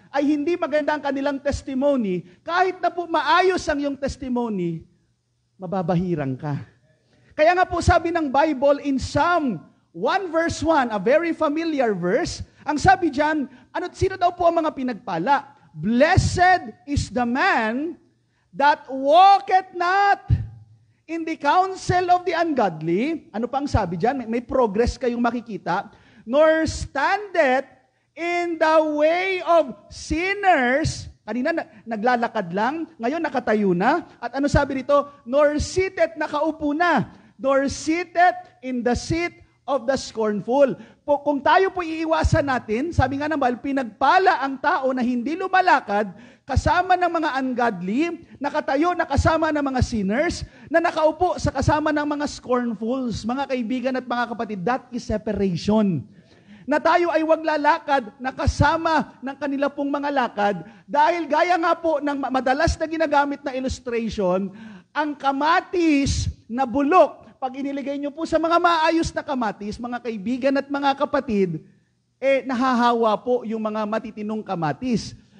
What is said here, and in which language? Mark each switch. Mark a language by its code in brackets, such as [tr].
[tl] ay hindi maganda ang kanilang testimony, kahit na po maayos ang iyong testimony, mababahirang ka. Kaya nga po sabi ng Bible in Psalm 1 verse 1, [en] a very familiar verse, [tl] ang sabi diyan, sino daw po ang mga pinagpala? [en] Blessed is the man that walketh not in the counsel of the ungodly. [tl] Ano pa ang sabi diyan? May progress kayong makikita. [en] Nor standeth in the way of sinners. [tl] Kanina naglalakad lang, ngayon nakatayo na. At ano sabi dito? [en] Nor sitteth, [tl] nakaupo na. [en] Nor sitteth in the seat of the scornful. [tl] Kung tayo po iiwasan natin, sabi nga naman, pinagpala ang tao na hindi lumalakad kasama ng mga ungodly, nakatayo na kasama ng mga sinners, na nakaupo sa kasama ng mga scornfuls. Mga kaibigan at mga kapatid, [en] that is separation. [tl] Na tayo ay wag lalakad na kasama ng kanila pong mga lakad dahil gaya nga po ng madalas na ginagamit na illustration, ang kamatis na bulok, pag iniligay nyo po sa mga maayos na kamatis, mga kaibigan at mga kapatid, nahahawa po yung mga matitinong kamatis.